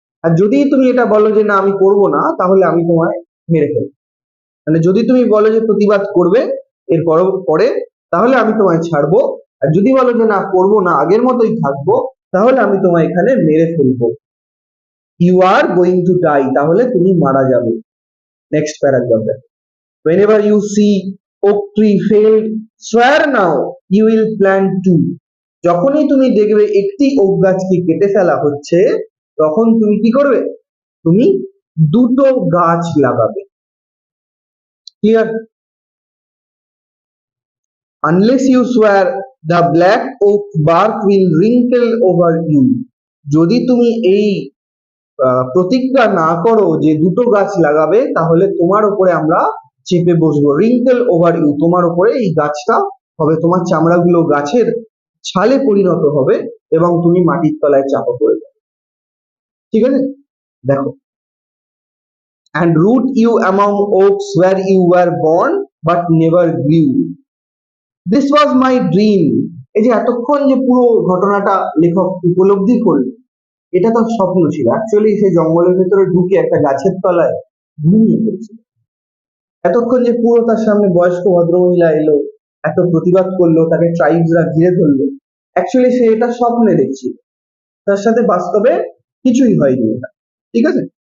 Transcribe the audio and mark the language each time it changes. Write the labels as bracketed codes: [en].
[bn] আর যদি তুমি এটা বলো যে না আমি করবো না, তাহলে আমি তোমায় মেরে ফেলবো। মানে যদি তুমি বলো যে প্রতিবাদ করবে এর পরে, তাহলে আমি তোমায় ছাড়বো। আর যদি বলো যে না করবো না, আগের মতোই থাকবো, তাহলে আমি তোমায় এখানে মেরে ফেলবো। [en] you are going to die, [bn] তাহলে তুমি মারা যাবে। নেক্সট প্যারাগ্রাফ দেখো, [en] whenever you see oak tree failed, swear now you will plant two. [bn] যখনই তুমি দেখবে একটি ওক গাছকে কেটে ফেলা হচ্ছে, তখন তুমি কি করবে? তুমি দুটো গাছ লাগাবে। Clear? [en] unless you swear the black oak bark will wrinkle over you. [bn] যদি তুমি এই প্রতিজ্ঞা না করো যে দুটো গাছ লাগাবে, তাহলে তোমার উপরে আমরা চেপে বসবো। [en] wrinkle over you, [bn] তোমার উপরে এই গাছটা হবে, তোমার চামড়াগুলো গাছের ছালে পরিণত হবে এবং তুমি মাটির তলায় চাপা পড়ে যাবে। ঠিক আছে? দেখো, [en] and root you among oaks where you were born but never grew. This was my dream. [bn] এই যে এতক্ষণ যে পুরো ঘটনাটা লেখক উপলব্ধি করলো, এটা তার স্বপ্ন ছিল। অ্যাকচুয়ালি সে জঙ্গলের ভেতরে ঢুকে একটা গাছের তলায় ঘুমিয়ে পড়েছিল। এতক্ষণ যে পুরো তার সামনে বয়স্ক ভদ্রমহিলা এলো, এত প্রতিবাদ করলো, তাকে ট্রাইবসরা ঘিরে ধরলো, অ্যাকচুয়ালি সে এটা স্বপ্নে দেখছিল, তার সাথে বাস্তবে কিছুই হয়নি এটা। ঠিক আছে?